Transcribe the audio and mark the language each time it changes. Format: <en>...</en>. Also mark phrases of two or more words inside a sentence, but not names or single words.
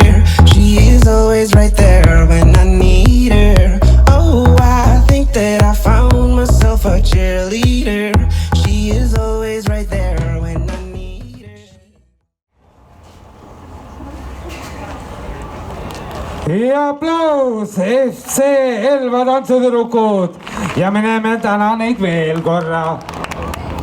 <en>She is always right there when I need her. Oh, I think that I found myself a cheerleader. She is always right there when I need her.</en> <et>И aplaus FC Elva tantsutüdrukud ja me näeme täna neid veel korra.</et>